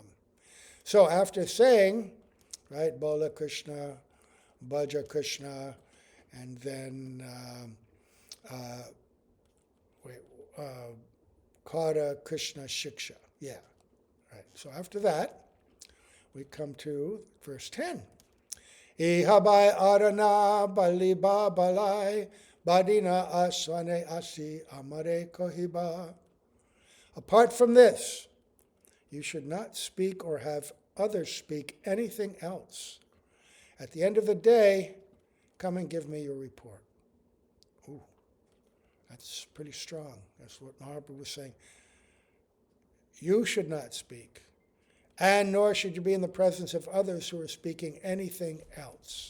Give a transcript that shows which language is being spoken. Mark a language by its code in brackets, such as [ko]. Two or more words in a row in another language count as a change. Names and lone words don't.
[en] So after saying, right, [bn] বলো কৃষ্ণ, ভজ কৃষ্ণ, [en] and then [bn] কর কৃষ্ণ শিক্ষা. [en] Yeah, right. So after that, we come to verse 10. [bn] ইহা বই আর না বলিবা বলাইবা দিনাবসানে আসি আমারে কহিবা. [en] Apart from this, you should not speak or have others speak anything else. At the end of the day, come and give me your report. Ooh, that's pretty strong. That's what Mahaprabhu was saying. You should not speak, and nor should you be in the presence of others who are speaking anything else.